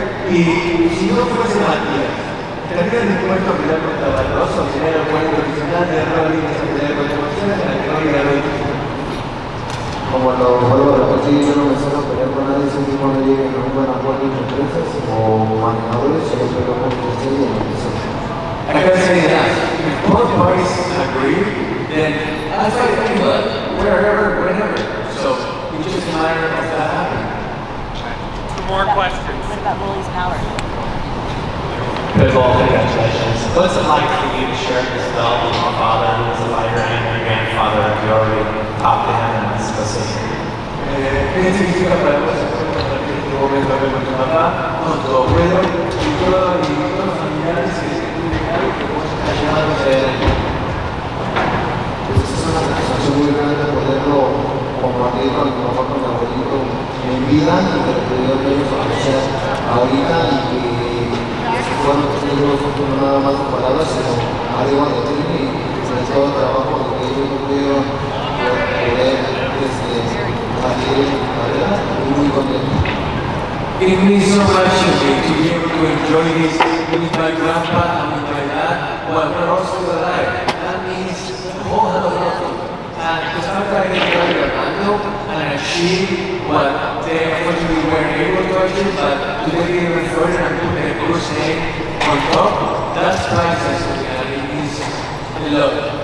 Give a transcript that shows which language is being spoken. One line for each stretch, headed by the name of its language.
Spanish: Y si no fuese Matías, ¿estarías dispuesto a pelear contra Barroso? ¿Sería el buen profesional de Rollie en esa pelea contra Barroso? En la que Rollie ganó el título. Como lo vuelvo a repetir, yo no me suelo pelear con nadie, siempre cuando lleguen a un buen acuerdo entre empresas o manejadores, yo peleo con quien esté y en lo que sea.
English: I can say that if both parties agree, then I'll fight anyone, wherever, whenever. So it's just a matter of that happening. More questions. What about Rollie's power? Pitbull, congratulations. What's it like for you to share this belt with your father, who was a fighter, and your grandfather, who already talked to him and was specific?
Spanish: ¿Qué significa para vos compartir este momento con tu papá, con tu abuelo y todos los familiares que se comunicaron que vos estás llevando adelante? Pues es una satisfacción muy grande poderlo compartir con mi papá, con mi abuelito en vida y que lo pudieron ellos apreciar ahorita y que fueron testigos no nada más de palabras, sino arriba de ti y sobre todo el trabajo que ellos no pudieron poder salir en su carrera y muy contento.
English: It means so much to me to be able to enjoy this with my grandpa and with my dad while we're all still alive. That means a whole hell of a lot to me. And the fact that I can go to Orlando and achieve what they unfortunately weren't able to achieve, but to take it even further and put the Cruz name on top, that's priceless to me, and it means a lot.